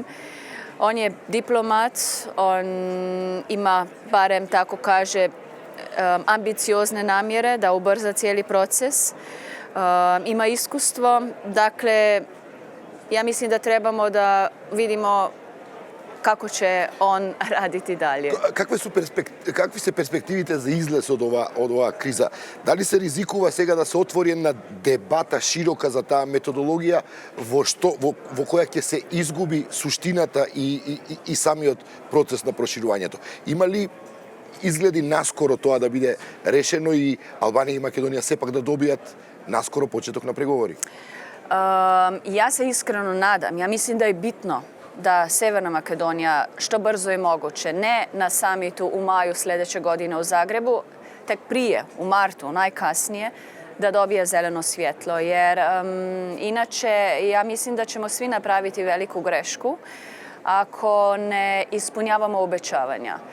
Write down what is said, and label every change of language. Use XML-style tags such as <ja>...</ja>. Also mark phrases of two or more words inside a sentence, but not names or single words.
<hr>On je diplomat, on ima, barem tako kaže, ambiciozne namjere da ubrza cijeli proces. Ima iskustvo, dakle, ja mislim da trebamo da vidimo kako će on raditi dalje.</hr> <mk>Какви се перспективите за излез од оваа криза? Дали се ризикува сега да се отвори една дебата широка за таа методологија во која ќе се изгуби суштината и самиот процес на проширувањето? Има ли изгледи наскоро тоа да биде решено и Албанија и Македонија сепак да добијат наскоро почеток на преговори?</mk> <hr>Ja se iskreno nadam. Ja mislim da je bitno da Severna Makedonija što brzo je moguće, ne na samitu u maju sljedeće godine u Zagrebu, tek prije, u martu najkasnije, da dobije zeleno svjetlo. Jer inače ja mislim da ćemo svi napraviti veliku grešku ako ne ispunjavamo obećavanja.</hr>